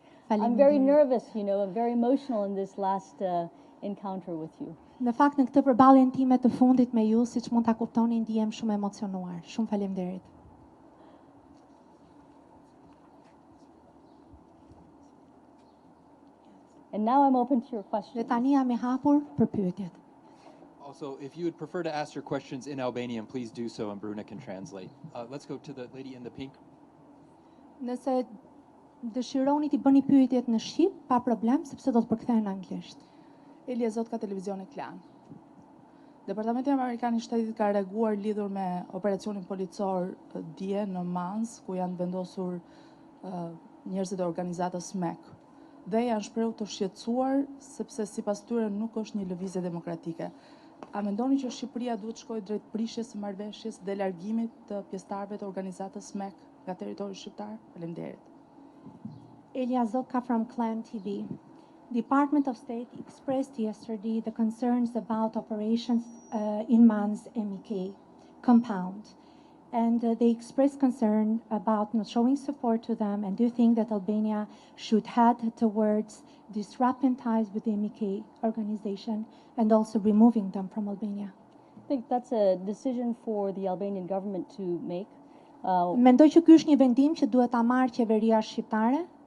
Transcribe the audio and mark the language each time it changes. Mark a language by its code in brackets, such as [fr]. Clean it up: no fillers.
[en] I'm very nervous, I'm very emotional in this last encounter with you. [sq] Në fakt në këtë përballjen time të fundit me ju, siç mund ta kuptoni, ndihem shumë emocionuar. Shumë faleminderit. [en] And now I'm open to your [sq] Dhe [en] questions. [sq] tani jam e hapur për pyetjet. [en] Also, if you would prefer to ask your questions in Albanian, please do so and Bruna can translate. Let's go to the lady in the pink. [sq] Nëse dëshironi t'i bëni pyetjet në shqip, pa problem, sepse do të përkthehen në anglisht. Elja Zot ka televizioni Klan. Departamenti Amerikan i Shtetit ka reaguar lidhur me operacionin policor dje në Mans, ku janë vendosur njerëzit e organizatës MEK. Dhe janë shprehur të shqetësuar sepse sipas tyre nuk është një lëvizje demokratike. A mendoni që Shqipëria duhet shkojë drejt prishjes së marrëveshjes dhe largimit të pjesëtarëve të organizatës MEK nga territori shqiptar? Faleminderit. [en] Elia Zotka from Clan TV. Department of State expressed yesterday the concerns about operations in Mans MEK compound. And they expressed concern about not showing support to them. And do you think that Albania should head towards disrupting ties with the MEK organization and also removing them from Albania? I think that's a decision for the Albanian government to make. [sq] Mendoj që ky është një vendim që duhet ta marrë qeveria shqiptare.